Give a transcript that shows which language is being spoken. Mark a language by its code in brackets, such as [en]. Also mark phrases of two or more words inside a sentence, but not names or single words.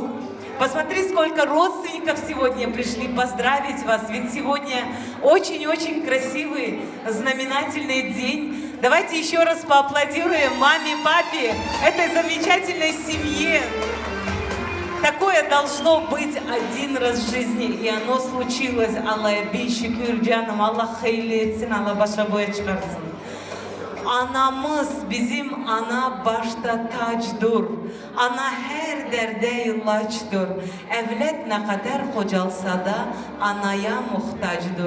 [ru] Посмотри, сколько родственников сегодня пришли поздравить вас, ведь сегодня очень-очень красивый, знаменательный день. Давайте еще раз поаплодируем маме, папе, этой замечательной семье. Такое должно быть один раз в жизни, и оно случилось. [crh] Allah'a bin şükür canım, Allah hayırlı etsin, Allah başa boya çıkarsın. Anamız, bizim ana başta tacdır. Ana her derde ilaçtır. Evlet ne kadar kocalsa da anaya muhtacdır.